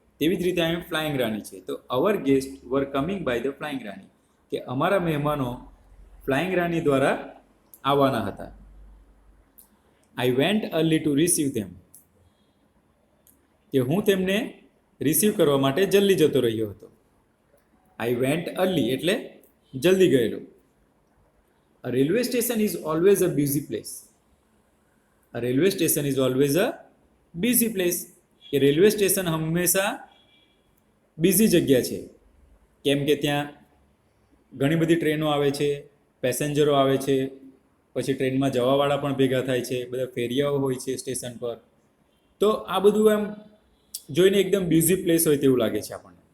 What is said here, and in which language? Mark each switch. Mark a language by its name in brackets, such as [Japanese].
[Gujarati] તેવી જ રીતે અહીં ફ્લાઇંગ રાની છે. તો [English] our guest were coming by the Flying Rani, [Gujarati] કે અમારા મહેમાનો ફ્લાઇંગ રાની દ્વારા આવવાના હતા. [English] I went early to receive them, [Gujarati] કે હું તેમને રિસીવ કરવા માટે જલ્દી જતો રહ્યો હતો. [English] I went early [Gujarati] એટલે જલ્દી ગયેલો. [English] A railway station is always a busy place. A railway station is always a busy place. [Gujarati] કે રેલવે સ્ટેશન હંમેશા બિઝી જગ્યા છે, કેમ કે ત્યાં ઘણી બધી ટ્રેનો આવે છે, પેસેન્જરો આવે છે, પછી ટ્રેનમાં જવાવાળા પણ ભેગા થાય છે, બધા ફેરિયાઓ હોય છે સ્ટેશન પર. તો આ બધું એમ જોઈને એકદમ બિઝી પ્લેસ હોય તેવું લાગે છે આપણને.